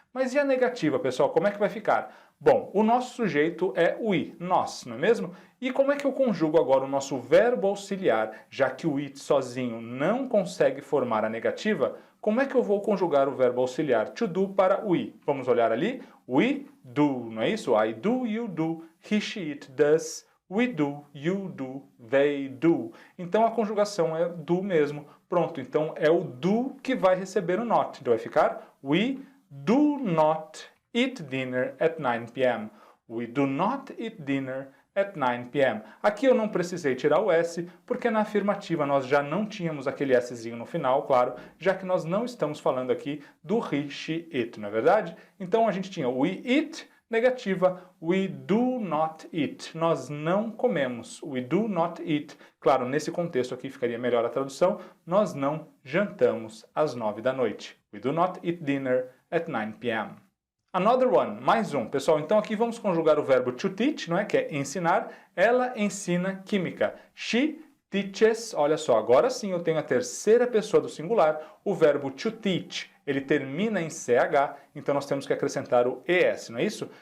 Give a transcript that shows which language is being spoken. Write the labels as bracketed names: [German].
[Portuguese] Mas e a negativa, pessoal? Como é que vai ficar? Bom, o nosso sujeito é we, nós, não é mesmo? E como é que eu conjugo agora o nosso verbo auxiliar, já que o it sozinho não consegue formar a negativa? Como é que eu vou conjugar o verbo auxiliar to do para we? Vamos olhar ali? We do, não é isso? [English] I do, you do, he, she, it does, we do, you do, they do. [Portuguese] Então a conjugação é do mesmo. Pronto, então é o do que vai receber o not. Então vai ficar [English] we do not eat dinner at 9 p.m. We do not eat dinner at 9 p.m. [Portuguese] Aqui eu não precisei tirar o S, porque na afirmativa nós já não tínhamos aquele Szinho no final, claro, já que nós não estamos falando aqui do he, she, it, não é verdade? Então a gente tinha [English] we eat, [Portuguese] negativa, [English] we do not eat. [Portuguese] Nós não comemos, [English] we do not eat. [Portuguese] Claro, nesse contexto aqui ficaria melhor a tradução, nós não jantamos às 9 da noite. [English] We do not eat dinner at 9 p.m. Another one, [Portuguese] mais um. Pessoal, então aqui vamos conjugar o verbo to teach, não é? Que é ensinar. Ela ensina química. [English] She teaches, [Portuguese] olha só, agora sim eu tenho a terceira pessoa do singular, o verbo to teach. Ele termina em CH, então nós temos que acrescentar o ES, não é isso?